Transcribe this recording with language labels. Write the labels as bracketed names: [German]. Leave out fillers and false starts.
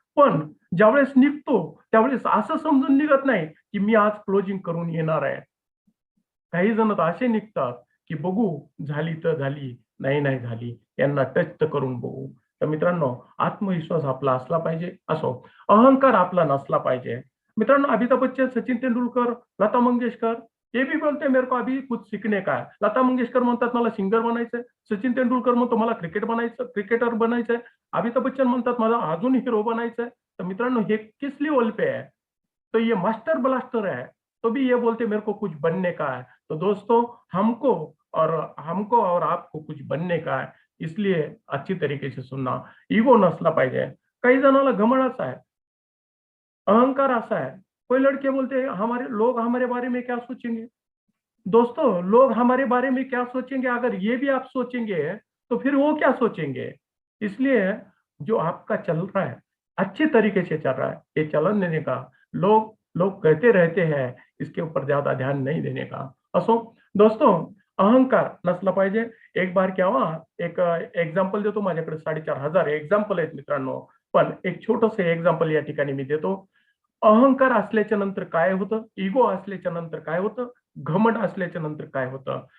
[Marathi] पण ज्यावेळेस निघतो, त्यावेळेस असं समजून निघत नाही, की मी आज क्लोजिंग करून येणार आहे. काही जण तर असे निघतात, की बघू झाली तर झाली, नाही झाली. यांना टच तर करून बघू. तर मित्रांनो, आत्मविश्वास आपला असला पाहिजे. असो, अहंकार आपला नसला पाहिजे. [Hindi] मित्रांनो, अमिताभ बच्चन, सचिन तेंडुलकर, लता मंगेशकर, ये भी बोलते मेरे को अभी कुछ सीखने का है. [Marathi] लता मंगेशकर म्हणतात मला सिंगर बनायचंय. सचिन तेंडुलकर म्हणतो मला क्रिकेटर बनायचंय. अमिताभ बच्चन म्हणतात मला अजून हिरो बनायचंय. तर मित्रांनो, हे [Hindi] किस लेवल पे है? तो ये मास्टर ब्लास्टर है. तो भी ये बोलते मेरे को कुछ बनने का है. तो दोस्तों हमको हमको और आपको कुछ बनने का है. इसलिए अच्छी तरीके से सुनना. [Marathi] इगो नसला पाहिजे. काही जणांना घमंड असा आहे, अहंकार असा है. [Hindi] कोई लड़के बोलते हैं हमारे लोग हमारे बारे में क्या सोचेंगे? दोस्तों लोग हमारे बारे में क्या सोचेंगे अगर ये भी आप सोचेंगे तो फिर वो क्या सोचेंगे? इसलिए जो आपका चल रहा है, अच्छे तरीके से चल रहा है, ये चलन देने का. लोग लोग कहते रहते हैं, इसके ऊपर ज्यादा ध्यान नहीं देने का. [Marathi] असो दोस्तों, अहंकार नसला पाहिजे. [Hindi] एक बार क्या हुआ, [Marathi] एक एक्झाम्पल देतो. माझ्याकडे 4,500 एक्झाम्पल आहेत मित्रांनो, पण एक छोटंसं एक्झाम्पल या ठिकाणी मी देतो. अहंकार असल्याच्या नंतर काय होतं, इगो असल्याच्या नंतर काय होतं, घमंड असल्याच्या नंतर काय होतं.